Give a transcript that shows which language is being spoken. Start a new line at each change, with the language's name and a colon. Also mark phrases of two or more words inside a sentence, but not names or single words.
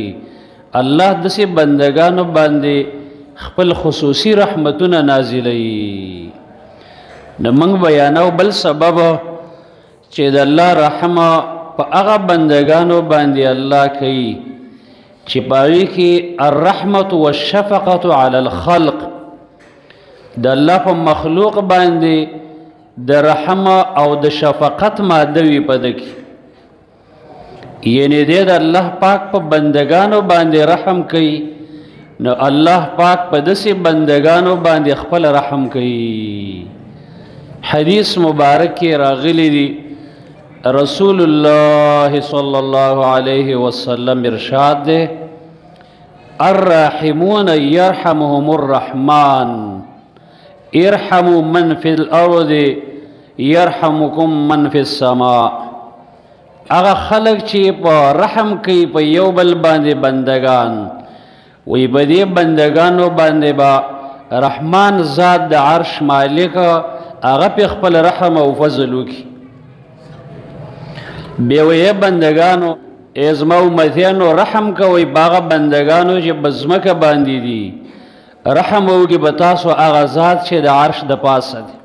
Pashto: الله داسې بندگانو باندې خپل خصوصي رحمتونه نازلوي. نو موږ بیانو بل سبب چې د الله رحم په هغه بندگانو باندې الله کوي چې په هغوی کې
Arabic: الرحمة والشفقة علی الخلق،
Pashto: د الله په مخلوق باندې د رحم او د شفقت ماده وي په ده کې، یعنی دی د الله پاک په بندگانو باندې رحم کوي. نو الله پاک په داسې بندگانو باندې خپل رحم کوي. حدیث مبارک کې راغلی دی، رسول الله
Arabic: صلی الله علیه وسلم
Pashto: ارشاد دی،
Arabic: الراحمون یرحمهم الرحمن ارحموا من فی الارض یرحمکم من فی السماء.
Pashto: هغه خلق چې په رحم کوي په یو بل باندې بندگان، وی په دې بندگانو باندې با رحمان ذات د عرش مالک هغه په خپل رحم او فضل وکړي. بیا وی بندگانو زما امتیانو رحم کوئ په هغه بندگانو چې په ځمکه باندې دي، رحم وکړي په تاسو هغه ذات چې د عرش د پاسه دی.